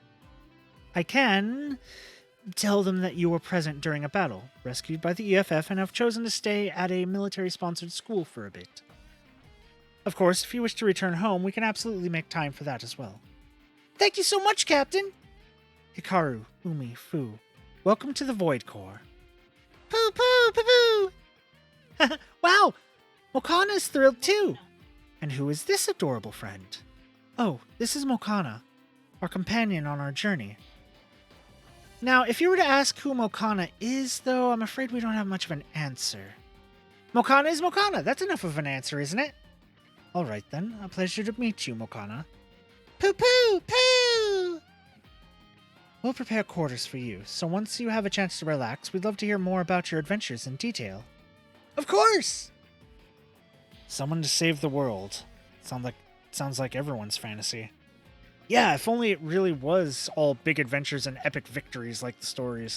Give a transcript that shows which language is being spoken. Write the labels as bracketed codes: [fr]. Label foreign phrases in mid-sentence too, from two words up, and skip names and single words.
[en] I can tell them that you were present during a battle, rescued by the EFF, and have chosen to stay at a military-sponsored school for a bit. Of course, if you wish to return home, we can absolutely make time for that as well. Thank you so much, Captain! Hikaru, Umi, Fu, welcome to the Void Corps. Poo poo poo poo! Wow! Mokana is thrilled too! And who is this adorable friend? Oh, this is Mokana, our companion on our journey. Now, if you were to ask who Mokana is, though, I'm afraid we don't have much of an answer. Mokana is Mokana. That's enough of an answer, isn't it? All right, then. A pleasure to meet you, Mokana. Poo poo poo! We'll prepare quarters for you, so once you have a chance to relax, we'd love to hear more about your adventures in detail. Of course! Someone to save the world. Sounds like everyone's fantasy. Yeah, if only it really was all big adventures and epic victories like the stories.